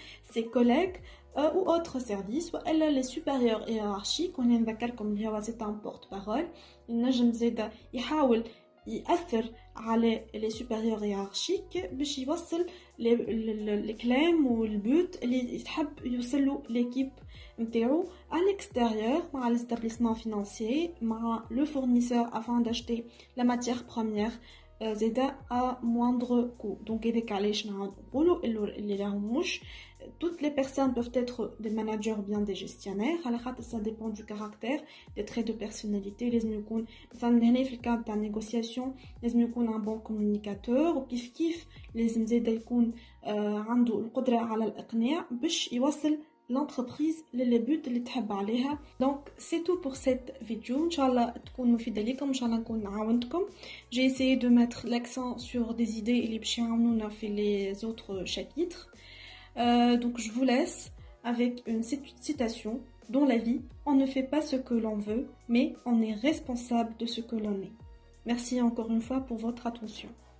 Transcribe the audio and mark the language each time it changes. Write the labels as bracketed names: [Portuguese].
[French] ses collègues ou autres services, soit les supérieurs hiérarchiques, on est comme c'est un porte-parole, [Arabic] يأثر على [French] les supérieurs hiérarchiques [Arabic] باش يوصل الكلام والبوت اللي يحب يوصلوا [French] l'équipe نتاعو à l'extérieur مع l'établissement financier مع le fournisseur afin d'acheter la matière première زادا à moindre coût. Donc avec [Arabic] علاش نقولوا اللي راهم مش [French] toutes les personnes peuvent être des managers ou bien des gestionnaires. Ça dépend du caractère, des traits de personnalité. [Arabic] Les يكون مثلا هنا في الكاد تاع négociation لازم يكون [French] un bon communicateur [Arabic] وكيف كيف لازم زادا يكون عنده القدرة على الإقناع باش يوصل l'entreprise [French] les buts [Arabic] اللي تحب عليها. [French] Donc c'est tout pour cette vidéo. [Arabic] Inch'Allah تكون مفيدة لكم. Inch'Allah نكون عاونتكم. [French] J'ai essayé de mettre l'accent sur des idées [Arabic] اللي باش يعاونونا في [French] les autres chapitres. Donc je vous laisse avec une citation. Dans la vie, on ne fait pas ce que l'on veut, mais on est responsable de ce que l'on est. Merci encore une fois pour votre attention.